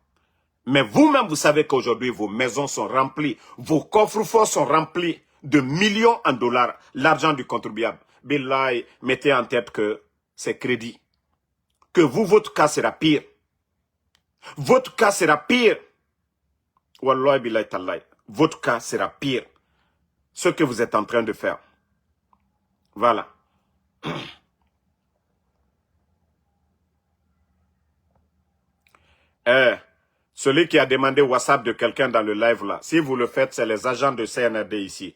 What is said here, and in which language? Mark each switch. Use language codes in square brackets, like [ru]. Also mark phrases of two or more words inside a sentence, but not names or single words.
[fr] Mais vous-même, vous savez qu'aujourd'hui, vos maisons sont remplies, vos coffres-forts sont remplis de millions en dollars, l'argent du contribuable. Billahi, mettez en tête que c'est crédit. Que vous, votre cas sera pire. Votre cas sera pire. [ar] Wallahi billahi tallahi. [fr] Votre cas sera pire. Ce que vous êtes en train de faire. Voilà. Celui qui a demandé WhatsApp de quelqu'un dans le live là, si vous le faites, c'est les agents de CNRD ici.